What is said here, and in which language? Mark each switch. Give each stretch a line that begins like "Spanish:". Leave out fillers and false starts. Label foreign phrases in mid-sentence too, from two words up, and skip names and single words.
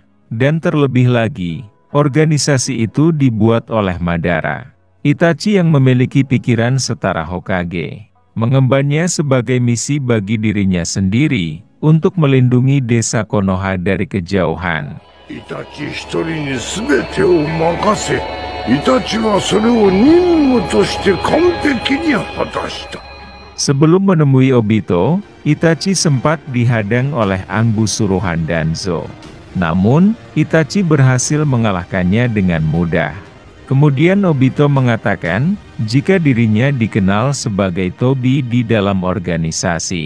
Indonesian: Dan terlebih lagi, organisasi itu dibuat oleh Madara. Itachi yang memiliki pikiran setara Hokage, mengembannya sebagai misi bagi dirinya sendiri, untuk melindungi desa Konoha dari kejauhan.
Japanese: Itachi 一人に全てを任せ、Itachi はそれを任務として完璧に果たした。
Indonesian: Sebelum menemui Obito, Itachi sempat dihadang oleh ambush suruhan Danzo. Namun, Itachi berhasil mengalahkannya dengan mudah. Kemudian Obito mengatakan, jika dirinya dikenal sebagai Tobi di dalam organisasi.